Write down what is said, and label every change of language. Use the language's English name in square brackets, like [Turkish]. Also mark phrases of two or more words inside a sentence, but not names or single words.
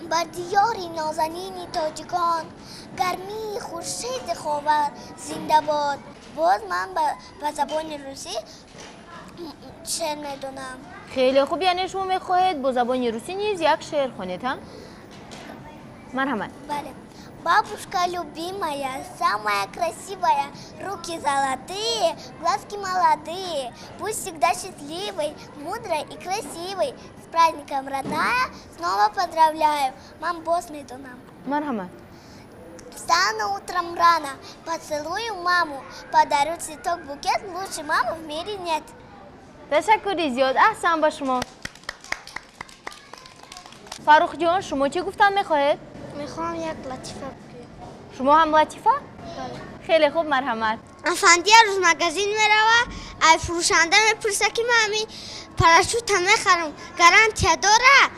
[Tajik] بر دیاری نازنین تاجگان گرمی خورشید خاور زنده باد. باز من به زبان روسی شعر میدونم. خیلی خوب، یعنی شما میخواهید با زبان روسی نیز یک شعر خوانید ها؟ مرحمت. Vale. [Russian] Бабушка любимая, самая красивая, руки золотые, глазки молодые, пусть всегда счастливой, мудрой и красивой. С праздником, родная, снова поздравляю. [Tajik] Мам, босс медунам. مرحمت. [Russian] Встану утром рано, поцелую маму, подарю цветок, букет, лучше мамы в мире нет. [Tajik] تشکری زیاد، احسن با شما. فاروق جان، شما چه گفتن میخواهید؟ میخوام یک لطیفه بگویم. شما هم لطیفه؟ خیلی خوب، مرحمت. افندی روز مگزین میروه، ای فروشنده میپرسه که من همین پراشوت هم میخرم گارانتی داره؟